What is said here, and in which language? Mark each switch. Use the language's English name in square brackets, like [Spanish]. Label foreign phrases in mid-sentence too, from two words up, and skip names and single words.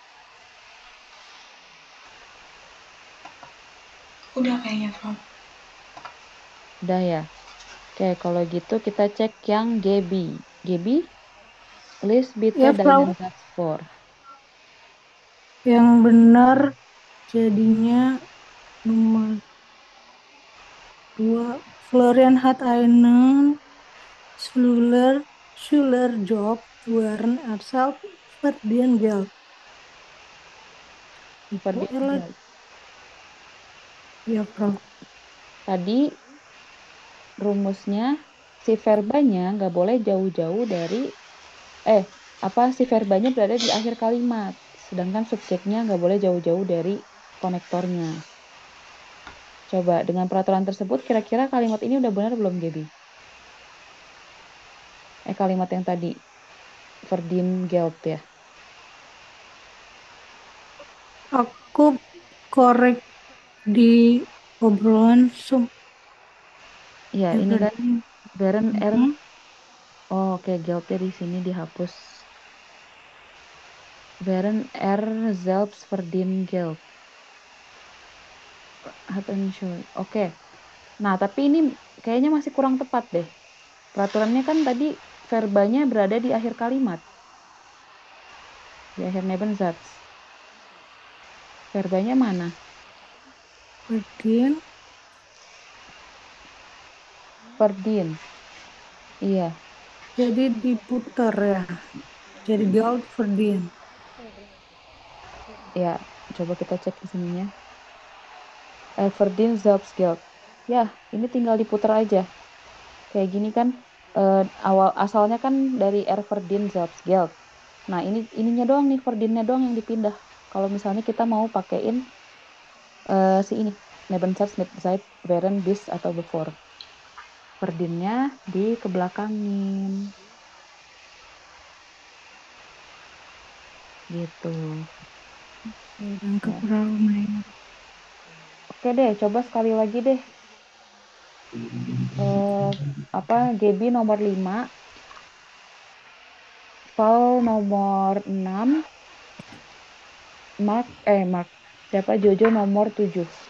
[Indonesian] Udah kayaknya, Frau. Udah ya. Oke, kalau gitu kita cek yang Gaby. [German] Gaby, list bitte [Indonesian] Ya, Frau. [German] deinen Satz vor. [Indonesian] Yang benar jadinya nomor 2. [German] Florian hat einen Schülerjob während er selbst verdient Geld. Verdient Ella, Geld. [Indonesian] ya, Frau. Tadi rumusnya si verbanya nggak boleh jauh-jauh dari si verbanya berada di akhir kalimat, sedangkan subjeknya nggak boleh jauh-jauh dari konektornya. Coba dengan peraturan tersebut kira-kira kalimat ini udah benar belum, Gaby? Kalimat yang tadi [German] verdien Geld [Indonesian] ya. Aku korek di obrolan Iya, ini kan Beren R. Mhm. Oh, oke, Geldnya di sini dihapus. [German] Beren R selbst verdien Geld. [Indonesian] Oke. Nah, tapi ini kayaknya masih kurang tepat deh. Peraturannya kan tadi verbanya berada di akhir kalimat. Di akhir Nebensatz. Verbanya mana? [German] Verdien. [Indonesian] Iya. Jadi diputar ya. Jadi [German] Geld verdien. [Indonesian] Ya, coba kita cek di sininya. [German] Verdien selbst Geld. [Indonesian] Ya, ini tinggal diputar aja. Kayak gini kan asalnya kan dari [German] verdien selbst Geld. [Indonesian] Nah, ininya doang nih, verdiennya doang yang dipindah. Kalau misalnya kita mau pakein si ini, [German] Nebensatz mit Zeit, während, bis atau before. [Indonesian] Verdiennya dikebelakangin. Gitu. Oke deh, coba sekali lagi deh. Gaby nomor 5, Paul nomor 6, Jojo nomor 7.